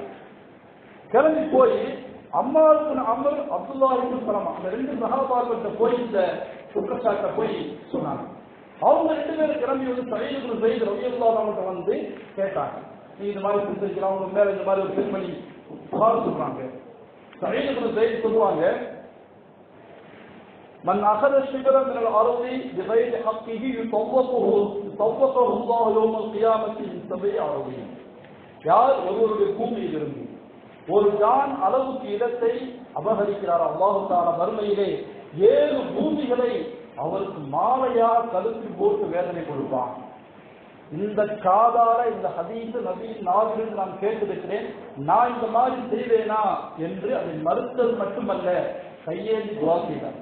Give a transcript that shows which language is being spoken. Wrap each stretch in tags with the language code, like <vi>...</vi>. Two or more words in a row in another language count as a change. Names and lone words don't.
<ta>கிளம்பி போய் அம்மாவுக்கு அமர் அப்துல்லா இப்னு சலமா அந்த ரெண்டு சஹாபாக்கிட்ட போய் இந்த குற்றச்சாட்டை போய் சொன்னாங்க. அவங்க ரெண்டு பேரும் கிளம்பி வந்து சயீத் இப்னு ஸைத்</ta> <ar>رضي الله عنه</ar> <ta>வந்து கேட்டாங்க, நீ இந்த மாதிரி செஞ்சிருக்கலாம், அவங்க மேல இந்த மாதிரி ஒரு பெண்மணி புகார் சொல்றாங்க. சயீத் இப்னு ஸைத் சொல்லுவாங்க,</ta> <ar>من أخذ الشبر من الأرض بغير حقه يطوقه الله يوم القيامة من 7 أراضين.</ar> <ta>யார் ஒருவருடைய பூமியில் இருந்து ஒரு ஜான் அளவுக்கு இடத்தை அபகரிக்கிறார்,</ta> <ar>الله تعالى</ar> <ta>மறுமையிலே 7 பூமிகளை அவருக்கு மாலையா கழுத்து போட்டு வேதனை கொடுப்பான். இந்த காதால இந்த ஹதீஸ் நபியின் நாவிலிருந்து நான் கேட்டிருக்கிறேன், நான் இந்த மாதிரி செய்வேனா என்று அதை மறுத்தது மட்டுமல்ல, கையேந்தி துஆ செய்தார்.</ta>